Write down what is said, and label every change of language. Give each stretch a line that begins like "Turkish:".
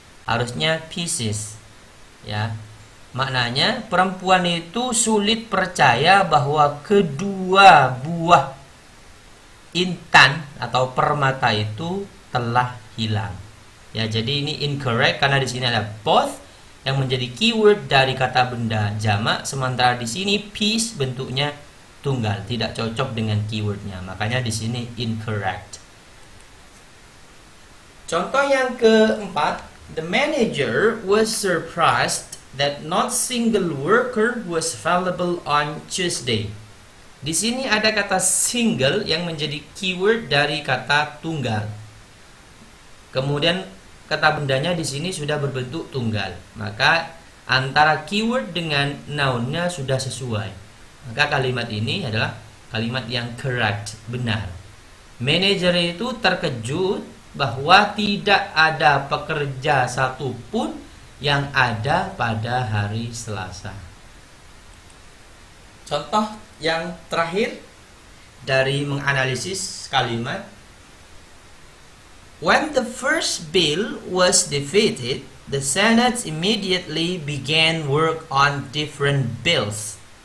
Indonesian: Harusnya pieces. Ya. Maknanya perempuan itu sulit percaya bahwa kedua buah intan atau permata itu telah hilang. Ya, jadi ini incorrect karena di sini ada both yang menjadi keyword dari kata benda jamak, sementara di sini piece bentuknya tunggal, tidak cocok dengan keywordnya. Makanya di sini incorrect. Contoh yang keempat,
English: the manager was surprised that not single worker was available on Tuesday.
Indonesian: Di sini ada kata single yang menjadi keyword dari kata tunggal. Kemudian kata bendanya di sini sudah berbentuk tunggal. Maka antara keyword dengan nounnya sudah sesuai. Maka kalimat ini adalah kalimat yang correct, benar. Manajer itu terkejut bahwa tidak ada pekerja satupun yang ada pada hari Selasa. Contoh yang terakhir dari menganalisis kalimat.
English: When the first bill was defeated, the Senate immediately began work on different bills.